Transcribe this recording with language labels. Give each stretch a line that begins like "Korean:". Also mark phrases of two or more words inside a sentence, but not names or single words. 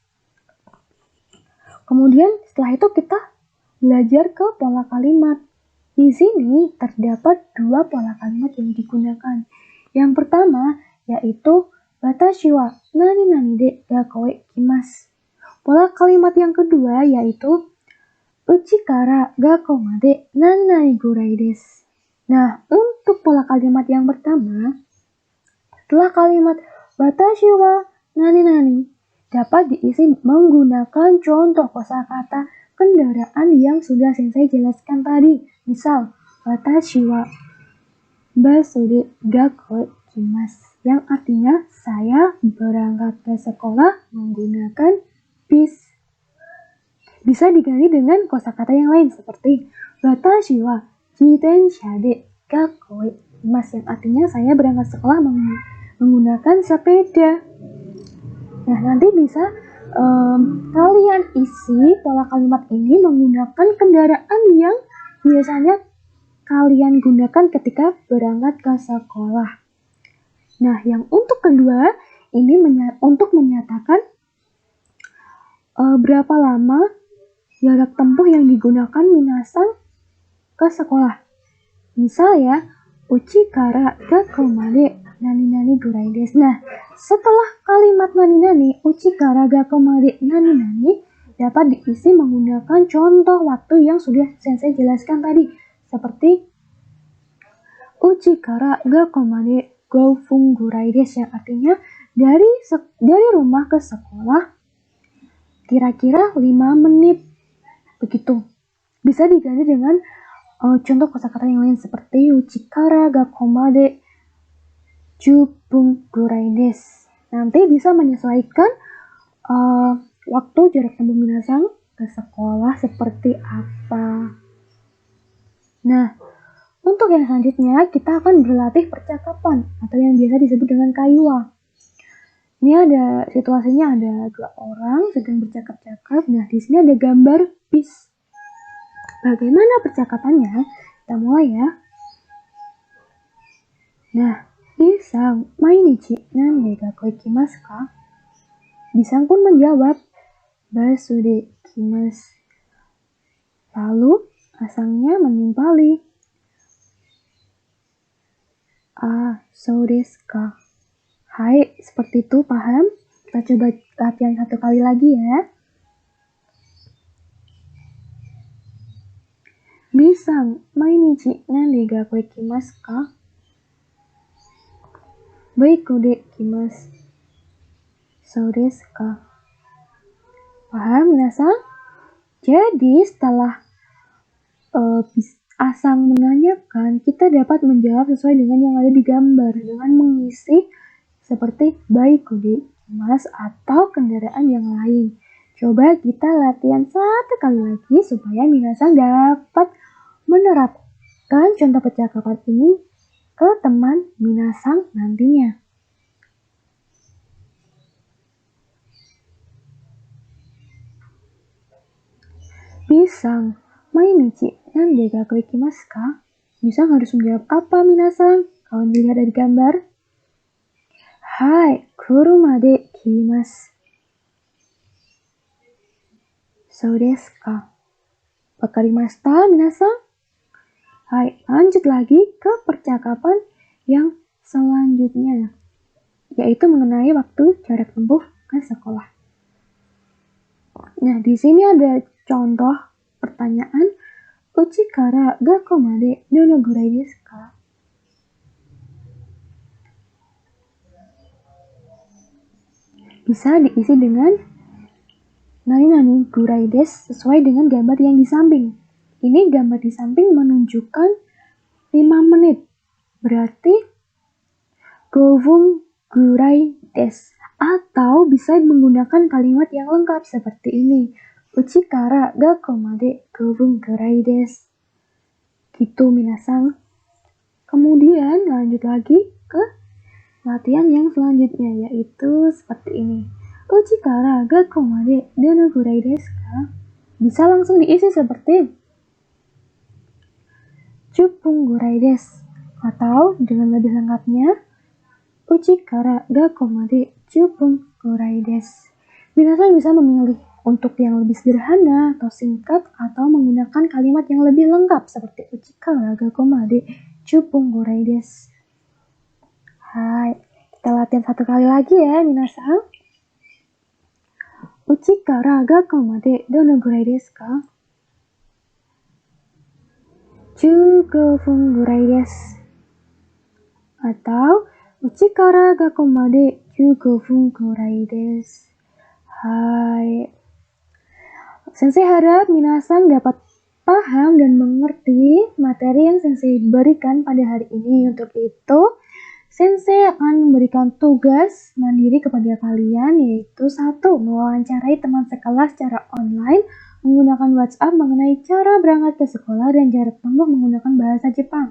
Indonesian: Kemudian setelah itu kita belajar ke pola kalimat. Di sini terdapat 2 pola kalimat yang digunakan. Yang pertama yaitu
Japanese: 私は何々でがこいきます.
Indonesian: Pola kalimat yang kedua yaitu
Japanese: 家から学校まで何ぐらいです.
Indonesian: Nah, untuk pola kalimat yang pertama, Setelah kalimat
Japanese: 私は何々
Indonesian: dapat diisi menggunakan contoh kosakata kendaraan yang sudah saya jelaskan tadi. Misal,
Japanese: 私はバスで学校行きます,
Indonesian: yang artinya saya berangkat ke sekolah menggunakan bis. Bisa diganti dengan kosakata yang lain seperti
Japanese: 私は自転車で学校行きます,
Indonesian: yang artinya saya berangkat sekolah menggunakan sepeda. Nah, nanti bisa kalian isi pola kalimat ini menggunakan kendaraan yang biasanya kalian gunakan ketika berangkat ke sekolah. Nah, yang untuk kedua, ini untuk menyatakan berapa lama jarak tempuh yang digunakan minasan ke sekolah. Misal ya,
Japanese: 家から学校まで何々ぐらいです.
Indonesian: Nah, setelah kalimat nani-nani,
Japanese: 家から学校まで何々
Indonesian: dapat diisi menggunakan contoh waktu yang sudah saya jelaskan tadi.
Japanese: Seperti 家から学校まで5分ぐらいです,
Indonesian: yang artinya dari rumah ke sekolah kira-kira 5 menit. Begitu. Bisa diganti dengan contoh kosakata yang lain seperti
Japanese: 家から学校まで10分ぐらいです.
Indonesian: Nanti bisa menyesuaikan waktu jarak tempuh minasan ke sekolah seperti apa. Nah, untuk yang selanjutnya kita akan berlatih percakapan atau yang biasa disebut dengan kaiwa. Ini ada situasinya, ada 2 orang sedang bercakap-cakap. Nah, di sini ada gambar bis. Bagaimana percakapannya? Kita mulai ya. Nah,
Japanese: Bさん、毎日何で学校行きますか?
Indonesian: Bisang pun menjawab,
Japanese: バスで行きます.
Indonesian: Lalu, Asangnya menimpali,
Japanese: そうですか?
Indonesian: Hai, seperti itu, paham? Kita coba latihan 1 kali lagi ya.
Japanese: Bさん、毎日何で学校行きますか? バイクで行きます. そうですか? Paham, minasan?
Indonesian: Jadi, setelah Asang menanyakan, kita dapat menjawab sesuai dengan yang ada di gambar dengan mengisi seperti
Japanese: バイクで行きます
Indonesian: atau kendaraan yang lain. Coba kita latihan 1 kali lagi supaya minasan dapat menerapkan contoh percakapan ini ke teman minasan nantinya.
Japanese: Bさん、毎日何で学校行きますか?
Indonesian: Bisang harus menjawab apa minasan? Kalau dilihat dari gambar. Hai,
Japanese: 車で来ます. そうですか? 分かりましたみなさん?
Indonesian: Hai, lanjut lagi ke percakapan yang selanjutnya, yaitu mengenai waktu jarak tempuh ke sekolah. Nah, di sini ada contoh pertanyaan,
Japanese: 家から学校までどのぐらいですか?
Indonesian: Bisa diisi dengan
Japanese: 何々ぐらいです
Indonesian: sesuai dengan gambar yang di samping. Ini gambar di samping menunjukkan 5 menit.
Japanese: Berarti 5分ぐらいです.
Indonesian: Atau bisa menggunakan kalimat yang lengkap seperti ini.
Japanese: 家から学校まで5分ぐらいです.
Indonesian: Gitu minasan. Kemudian lanjut lagi ke latihan yang selanjutnya, yaitu seperti ini.
Japanese: 家から学校までどのぐらいですか?
Indonesian: Bisa langsung diisi seperti
Japanese: 10分ぐらいです.
Indonesian: Atau dengan lebih lengkapnya,
Japanese: 家から学校まで10分ぐらいです.
Indonesian: Minasan bisa memilih untuk yang lebih sederhana atau singkat atau menggunakan kalimat yang lebih lengkap seperti
Japanese: 家から学校まで10分ぐらいです.
Indonesian: Hai, kita latihan 1 kali lagi ya minasan.
Japanese: 家から学校までどのぐらいですか? 15分ぐらいです. Atau 家から学校まで 15 分くらいです。Hai.
Indonesian: Sensei harap minasan dapat paham dan mengerti materi yang Sensei berikan pada hari ini. Untuk itu, Sensei akan memberikan tugas mandiri kepada kalian, yaitu 1. Mewawancarai teman sekelas secara online menggunakan WhatsApp mengenai cara berangkat ke sekolah dan jarak tempuh menggunakan bahasa Jepang.